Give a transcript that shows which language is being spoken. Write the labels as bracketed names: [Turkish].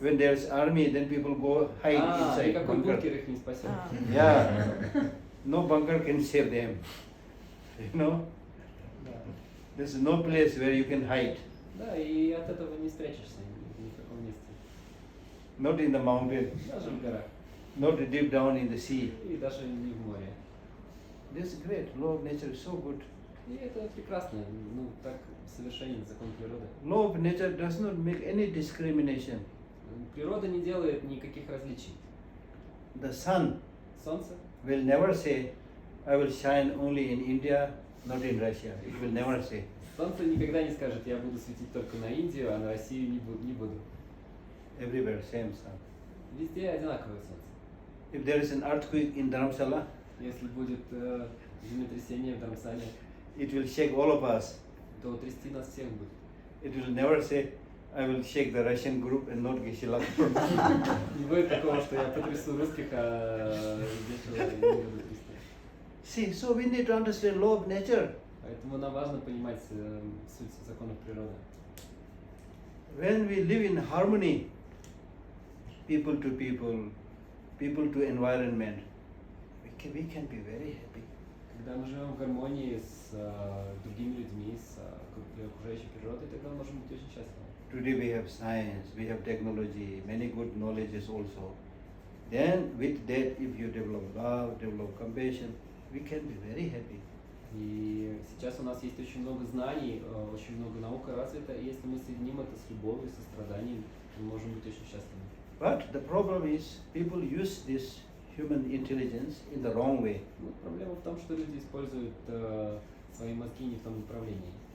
[English] When there's army, then people go hide inside [Russian] никакой [English] bunker. [Russian] бункер их не спасет. [English] Yeah. No bunker can save them. You know, [Russian] Да. [English] there's no place where you can hide. [Russian] Да, и от этого не спрячешься ни в каком месте. [English] Not in the mountain, [Russian] Даже в горах. [English] not deep down in the sea. [Russian] И даже не в море. [English] This is great. Law of nature is so good. [Russian] И это прекрасно. Ну, так совершенен закон природы. [English] Law of nature does not make any discrimination. [Russian] Природа не делает никаких различий. [English] The sun [Russian] Солнце [English] will never say, I will shine only in India, not in Russia. It will never say. [Russian] Солнце никогда не скажет, я буду светить только на Индию, а на Россию не буду. [English] Everywhere, same sun. [Russian] Везде одинаковое солнце. [English] If there is an earthquake in Dharamsala, [Russian] Если будет землетрясение в Dharamsala, [English] it will shake all of us. [Russian] то трясти нас всех будет. [English] It will never say, I will shake the Russian group and not Геше Лхакдор. [Russian] Не будет такого, что я потрясу русских, а здесь не буду трясти. [English] See, so we need to understand law of nature. [Russian] Поэтому нам важно понимать суть законов природы. [English] When we live in harmony, people to environment, we can be very happy. [Russian] Когда мы живем в гармонии с другими людьми, с окружающей природой, тогда мы можем быть очень счастливы. [English] Today we have science, we have technology, many good knowledges also. Then with that, if you develop love, develop compassion, we can be very happy. [Russian] И сейчас у нас есть очень много знаний, очень много наука развита, и если мы соединим это с любовью, со страданием, мы можем быть очень счастливы. [English] But the problem is, people use this human intelligence in the wrong way. [Russian] Ну, проблема в том, что люди используют свои мозги не в том направлении.